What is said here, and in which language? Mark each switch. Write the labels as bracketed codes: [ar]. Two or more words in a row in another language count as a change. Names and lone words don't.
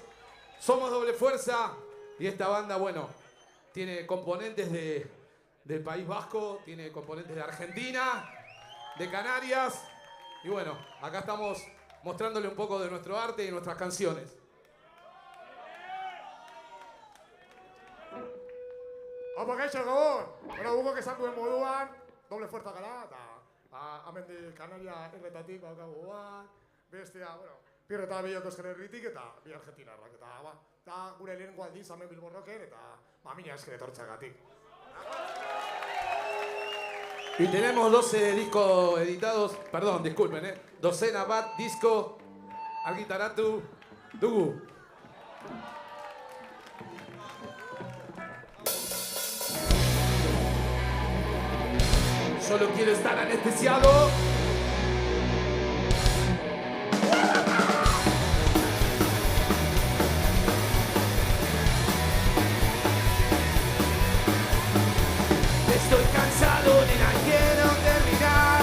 [es] Somos Doble Fuerza y esta banda, bueno, tiene componentes del País Vasco, tiene componentes de Argentina, de Canarias Y bueno, acá estamos mostrándole un poco de nuestro arte y nuestras canciones. [eu] Apa gaixo gabon! Bueno, guk esan duen moduan, doble fuerza gara, eta hemendik Kanaria erretatik baukagu bat, bestea, bueno, Pirro eta Biloko Euskal Herritik eta bi argentinarrak, eta gure lehenengo aldiz hemen Bilbo Rocken, eta mila esker etortzeagatik. [es] Y tenemos 12 discos editados, perdón, disculpen, [eu] docena bat disco argitaratu dugu. [es] Solo quiero estar anestesiado. Estoy cansado, nena, quiero terminar.